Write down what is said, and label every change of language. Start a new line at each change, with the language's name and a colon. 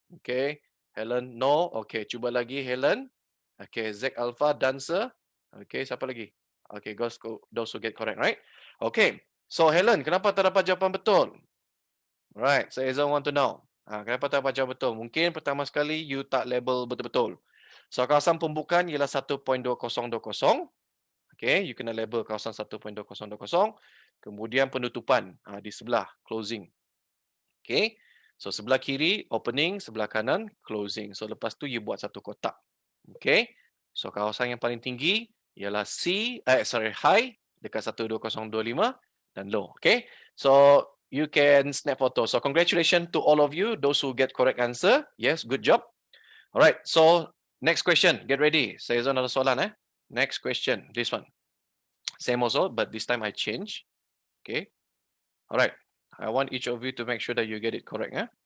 Malay: Okay, Helen no. Okay, cuba lagi Helen. Okay, Zack Alpha dancer. Okay, siapa lagi?
English: Okay, those who get correct, right? Okay, so Helen,
Malay: kenapa tak dapat jawapan betul?
English: Alright, so Ezra want to know.
Malay: Kenapa tak dapat jawapan betul? Mungkin pertama sekali you tak label betul-betul. So kawasan pembukaan ialah 1.2020. Okay, you kena label kawasan 1.2020. Kemudian penutupan di sebelah closing. Okay, so sebelah kiri opening, sebelah kanan closing. So lepas tu you buat satu kotak. Okay, so kawasan yang paling tinggi ialah high dekat 12025 dan low.
English: Okay, so you can snap photo. So congratulations to all of you, those who get correct answer. Yes, good job. Alright, so next question. Get ready.
Malay: Saya ada soalan
English: Next question, this one. Same also, but this time I change. Okay. Alright. I want each of you to make sure that you get it correct.